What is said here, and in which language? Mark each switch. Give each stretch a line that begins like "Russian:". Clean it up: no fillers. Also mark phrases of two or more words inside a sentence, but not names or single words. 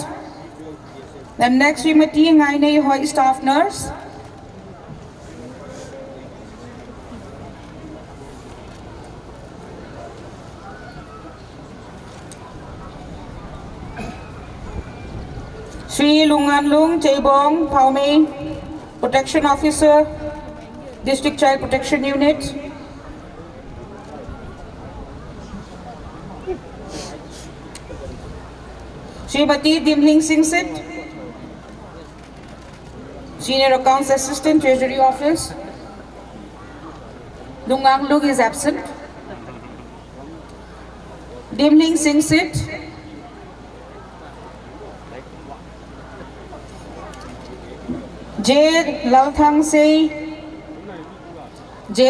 English: Then next Srimati Ngai Nei Hoi, staff nurse. Sri Lungan Lung Chaibong Paume, protection officer, District Child Protection Unit. Srimati Dimling Singsit, Senior Accounts Assistant, Treasury Office. Lungang Lung is absent. Dimling Singsit. J. Lalthang Se. J.